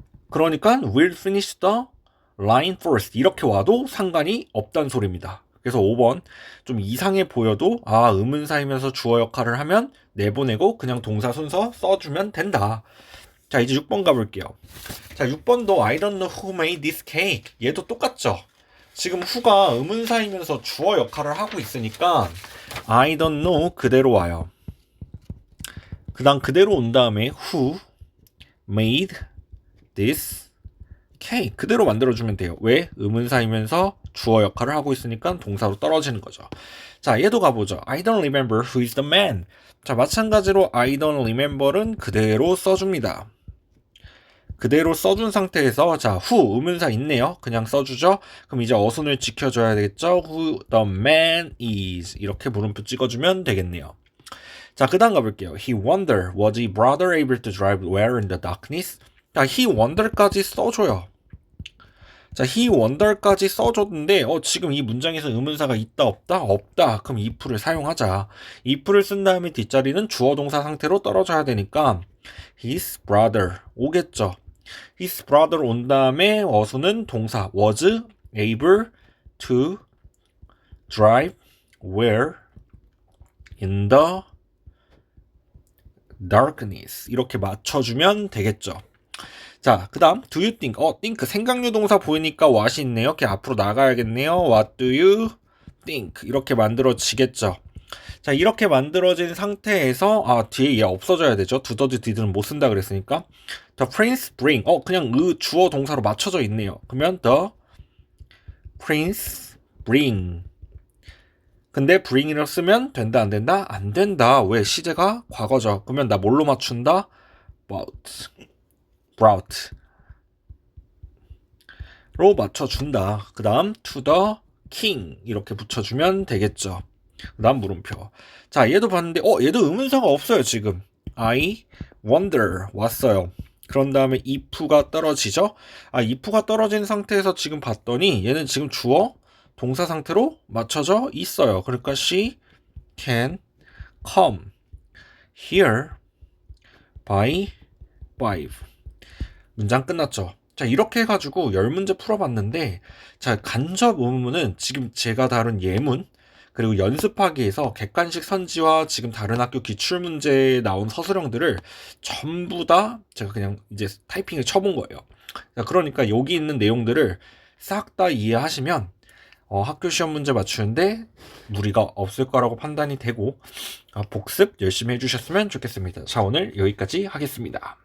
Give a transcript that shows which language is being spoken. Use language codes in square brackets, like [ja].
[ko] 그러니까 [en] will finish the line first [ko] 이렇게 와도 상관이 없다는 소리입니다. 그래서 5번 좀 이상해 보여도 의문사이면서 주어 역할을 하면 내보내고 그냥 동사 순서 써주면 된다. 자, 이제 6번 가볼게요. 자, 6번도 [en] I don't know who made this cake [ko] 얘도 똑같죠. 지금 who가 의문사이면서 주어 역할을 하고 있으니까 I don't know 그대로 와요. 그 다음 그대로 온 다음에 [en] who made this cake [ko] 그대로 만들어주면 돼요. 왜? 의문사이면서 주어 역할을 하고 있으니까 동사로 떨어지는 거죠. 자, 얘도 가보죠. [en] I don't remember who is the man. [ko] 자, 마찬가지로 [en] I don't remember [ko] 는 그대로 써줍니다. 그대로 써준 상태에서 자, who 의문사 있네요. 그냥 써주죠. 그럼 이제 어순을 지켜줘야 되겠죠. [en] Who the man is [ko] 이렇게 물음표 찍어주면 되겠네요. 자, 그 다음 가볼게요. [en] He wondered was his brother able to drive well in the darkness? [ko] 자, [en] he wonder [ko] 까지 써줘요. 자, he wonder까지 써줬는데 지금 이 문장에서 의문사가 있다 없다? 없다. 그럼 if를 사용하자. if를 쓴 다음에 뒷자리는 주어 동사 상태로 떨어져야 되니까 [en] his brother [ko] 오겠죠. [en] his brother [ko] 온 다음에 어순은 동사 [en] was able to drive well in the darkness [ko] 이렇게 맞춰주면 되겠죠. 자, 그 다음 do you think think 생각류 동사 보이니까 what이 있네요. 이렇게 앞으로 나가야겠네요. [en] What do you think [ko] 이렇게 만들어지겠죠. 자, 이렇게 만들어진 상태에서 뒤에 얘 없어져야 되죠. 두더지 did는 못 쓴다 그랬으니까 [en] the prince bring [ko] 그냥 주어 동사로 맞춰져 있네요. 그러면 [en] the prince bring [ko] 근데 bring이라고 쓰면 된다 안 된다? 안 된다. 왜? 시제가 과거죠. 그러면 나 뭘로 맞춘다? brought 로 맞춰준다. 그 다음 to the king 이렇게 붙여주면 되겠죠. 그 다음 물음표. 자, 얘도 봤는데 얘도 의문사가 없어요. 지금 [en] I wonder [ko] 왔어요. 그런 다음에 if가 떨어지죠. if가 떨어진 상태에서 지금 봤더니 얘는 지금 주어 동사 상태로 맞춰져 있어요. 그러니까 [en] she can come here by 5 [ko] 문장 끝났죠. 자, 이렇게 해가지고 10문제 풀어봤는데 자, 간접 의문은 지금 제가 다룬 예문 그리고 연습하기에서 객관식 선지와 지금 다른 학교 기출문제에 나온 서술형들을 전부 다 제가 그냥 이제 타이핑에 쳐본 거예요. 자, 그러니까 여기 있는 내용들을 싹 다 이해하시면 학교 시험 문제 맞추는데 무리가 없을 거라고 판단이 되고 복습 열심히 해주셨으면 좋겠습니다. 자, 오늘 여기까지 하겠습니다.